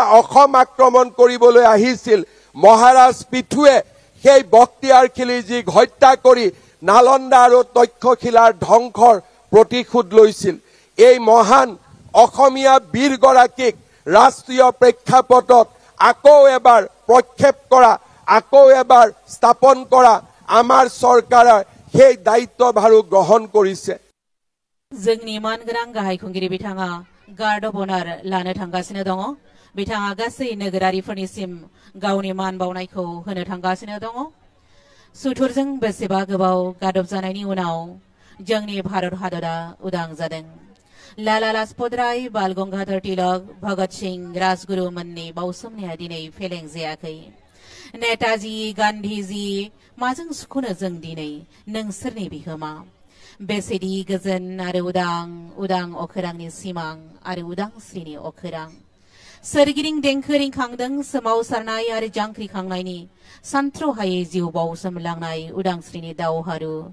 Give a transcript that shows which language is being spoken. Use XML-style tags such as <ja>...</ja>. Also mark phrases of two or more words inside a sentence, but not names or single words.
<as>অসম আক্ৰমণ কৰিবলৈ আহিছিল মহাৰাজ পৃথুৱে সেই বক্তিয়াৰ খিলিজীক হত্যা কৰি নালন্দা আৰু তক্ষশিলাৰ ধ্বংসৰ প্ৰতিশোধ লৈছিল এই মহান অসমীয়া বীৰগৰাকীক ৰাষ্ট্ৰীয় প্ৰেক্ষাপটত আকৌ এবাৰ প্ৰক্ষেপ কৰা আকৌ এবাৰ স্থাপন কৰা আমাৰ চৰকাৰে সেই দায়িত্বভাৰো গ্ৰহণ কৰিছে</as> <brx>जोंनि मानगोनां गाहाय खुंगिरि बिथाङा गार्ड अफ अनार लानो थांगासिनो दङ बिथाङा गासै नोगोरारिफोरनिसिम गावनि मान बावनायखौ होनो थांगासिनो दङ सुथुरजों बेसेबा गोबाव गादब जानायनि उनाव जोंनि भारत हादरा उदां जादों लाला लाजपत राय बाल गंगाधर तिलक भगत सिंह राजगुरु मोननि बावसोमनाया दिनै फेलें जायाखै नेताजी गान्धीजी माजों सुखुनो जों दिनै नोंसोरनि बिहोमा बेसेदि गोजोन आरो उदां अखोरांनि सिमां आरो उदांस्रिनि अखोरां सोरगिदिं देंखो रिंखांदों सोमावसारनाय आरो जांख्रिखांनायनि सानथ्र'हायै जिउ बावसोमलांनाय उदांस्रिनि दावहारु</brx>